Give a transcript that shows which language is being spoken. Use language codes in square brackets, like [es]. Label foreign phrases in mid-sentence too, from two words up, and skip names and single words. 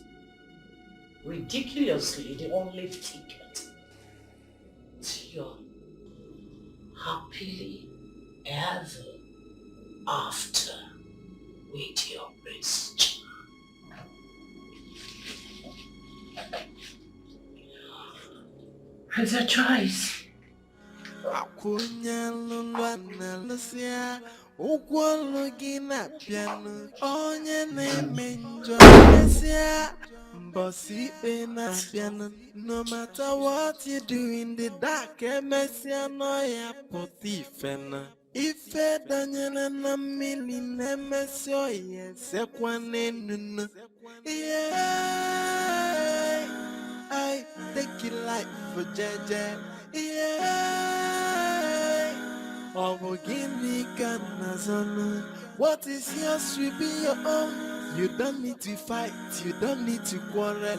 [en] Ridiculously the only ticket to your happily ever after with your prince. It's a choice. [ig] Ụgwọọlụ gị na-abịanụ onye na-eme njọ mesịa mbọsị ikpe na-abịanụ. [en] No matter what you do in the dark, [ig] emesịa nọ ya pụta ife na ife danyere na mmiri na-emesị ọya esekwa n'enunu. [en] Yeah, I take it like for jeje. Yeah. What is yours will be your own. You don't need to fight, you don't need to quarrel.